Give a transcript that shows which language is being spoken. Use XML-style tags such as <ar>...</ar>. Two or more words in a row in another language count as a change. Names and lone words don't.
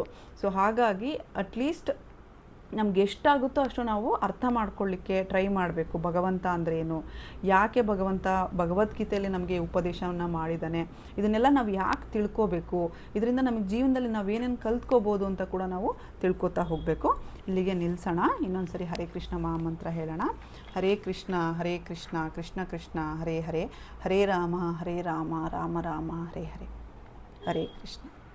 <kn>ಸೊ ಹಾಗಾಗಿ ಅಟ್ಲೀಸ್ಟ್ ನಮ್ಗೆ ಎಷ್ಟಾಗುತ್ತೋ ಅಷ್ಟು ನಾವು ಅರ್ಥ ಮಾಡ್ಕೊಳ್ಳಿಕ್ಕೆ ಟ್ರೈ ಮಾಡಬೇಕು. ಭಗವಂತ ಅಂದರೆ ಏನು, ಯಾಕೆ ಭಗವಂತ ಭಗವದ್ಗೀತೆಯಲ್ಲಿ ನಮಗೆ ಉಪದೇಶವನ್ನು ಮಾಡಿದ್ದಾನೆ, ಇದನ್ನೆಲ್ಲ ನಾವು ಯಾಕೆ ತಿಳ್ಕೋಬೇಕು, ಇದರಿಂದ ನಮಗೆ ಜೀವನದಲ್ಲಿ ನಾವೇನೇನು ಕಲ್ತ್ಕೋಬೋದು ಅಂತ ಕೂಡ ನಾವು ತಿಳ್ಕೊತಾ ಹೋಗಬೇಕು. ಇಲ್ಲಿಗೆ ನಿಲ್ಲಿಸೋಣ. ಇನ್ನೊಂದು ಸರಿ ಹರೇ ಕೃಷ್ಣ ಮಹಾಮಂತ್ರ ಹೇಳೋಣ.</kn> <sa>ಹರೇ ಕೃಷ್ಣ ಕೃಷ್ಣ ಕೃಷ್ಣ ಹರೇ ಹರೇ, ಹರೇ ರಾಮ ರಾಮ ರಾಮ ಹರೇ ಹರೇ. ಹರೇ ಕೃಷ್ಣ.</sa>